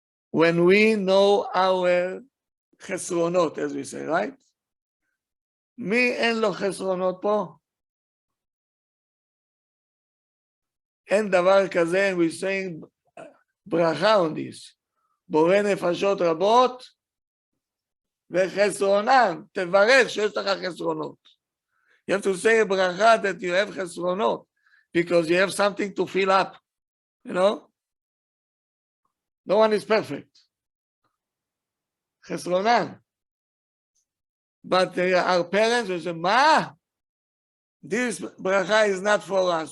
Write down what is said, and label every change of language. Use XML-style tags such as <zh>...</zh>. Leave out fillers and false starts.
<en>When we know our chesronot, as we say, right?</en> <he>מי אין לו חסרונות פה? אין דבר כזה,</he> <en>and we're saying ברכה on this.</en> <he>בורא נפשות רבות וחסרונן, תברך שיש לך חסרונות.</he> <en>You have to say a bracha that you have chesronot because you have something to fill up, you know? No one is perfect. Chesronan. But our parents will say, Ma, this bracha is not for us.</en>